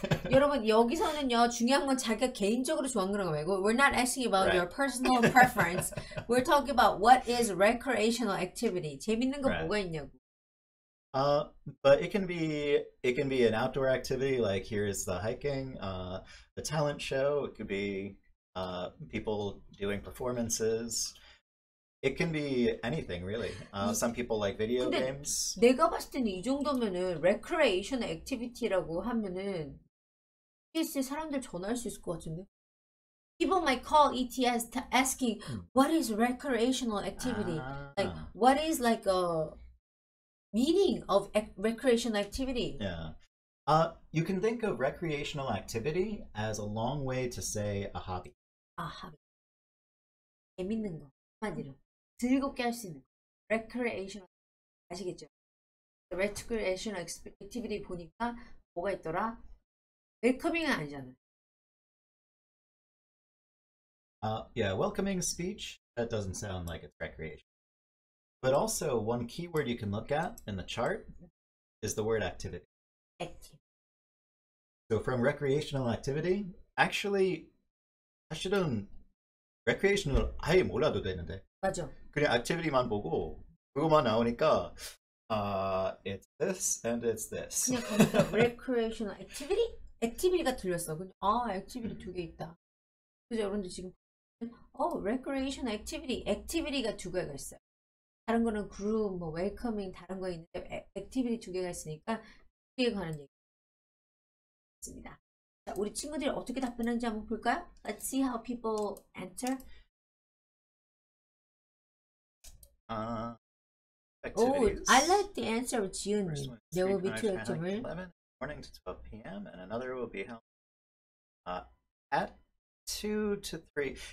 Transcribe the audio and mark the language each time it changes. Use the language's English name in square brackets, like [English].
[Korean] 여러분 여기서는요 중요한 건 자기가 개인적으로 좋아하는 거라고 말고 [English] we're not asking about your personal preference. We're talking about what is recreational activity. [Korean] 재밌는 거 뭐가 있냐고. [English] But it can be an outdoor activity like here's the hiking, the talent show. It could be people doing performances. It can be anything really. Some people like video games. [Korean] 내가 봤을 때는 이 정도면은 recreational activity라고 하면은 ETS에 사람들 전화할 수 있을 것 같은데. [English] People might call ETS asking what is recreational activity? Like what is like a meaning of recreational activity? Yeah. You can think of recreational activity as a long way to say a hobby. [Korean] hobby. 재밌는 거. 한마디로. 즐겁게 할 수 있는 거. recreational. 아시겠죠? recreational activity 보니까 뭐가 있더라? 웰커밍은 아니잖아. [English] Yeah, welcoming speech, that doesn't sound like it's recreation. But also, one keyword you can look at in the chart is the word activity. Activity. So from recreational activity, actually, [Korean] 사실은 recreational 아예 몰라도 되는데. 맞아. 그냥 activity만 보고 그거만 나오니까 [English] it's this and it's this. [Korean] 그냥 거기서 recreational activity? activity가 들렸어. 근데 activity 두 개 있다. 그래서 여러분들 지금 recreational activity가 두 개가 있어요. 다른 거는 그룹, 뭐 웰커밍 다른 거 있는데 액티비티 두 개가 있으니까 그에 관한 얘기 있습니다. 자, 우리 친구들이 어떻게 답변하는지 한번 볼까요? [English] Let's see how people answer. Activities. I like the answer of 지은님. There will be two activities. 11 morning to 12 p.m. and another will be held at 2 to 3.